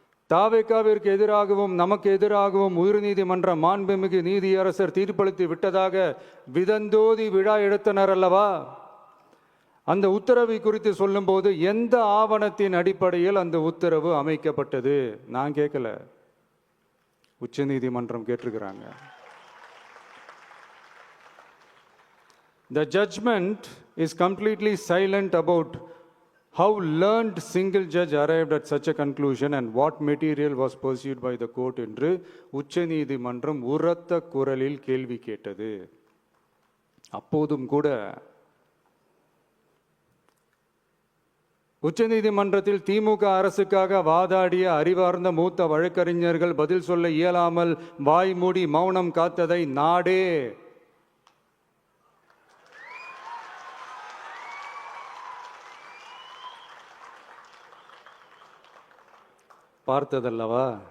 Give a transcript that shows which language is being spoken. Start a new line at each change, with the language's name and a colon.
Tamil: தாவேக்காவிற்கு எதிராகவும் நமக்கு எதிராகவும் உயர்நீதிமன்ற மாண்புமிகு நீதியரசர் தீர்ப்பளித்து விட்டதாக விதந்தோதி விழா எடுத்தனர் அல்லவா? அந்த உத்தரவை குறித்து சொல்லும்போது எந்த ஆவணத்தின் அடிப்படையில் அந்த உத்தரவு அமைக்கப்பட்டது? நான் கேட்கல, உச்ச நீதிமன்றம் கேட்டிருக்கிறாங்க.
English: The judgment is completely silent about how learned single judge arrived at such a conclusion and what material was pursued by the court
Tamil: என்று உச்ச நீதிமன்றம் உரத்த குரலில் கேள்வி கேட்டது. அப்போதும் கூட உச்சநீதிமன்றத்தில் திமுக அரசுக்காக வாதாடிய அறிவார்ந்த மூத்த வழக்கறிஞர்கள் பதில் சொல்ல இயலாமல் வாய் மூடி மௌனம் காத்ததை நாடே பார்த்ததல்லவா?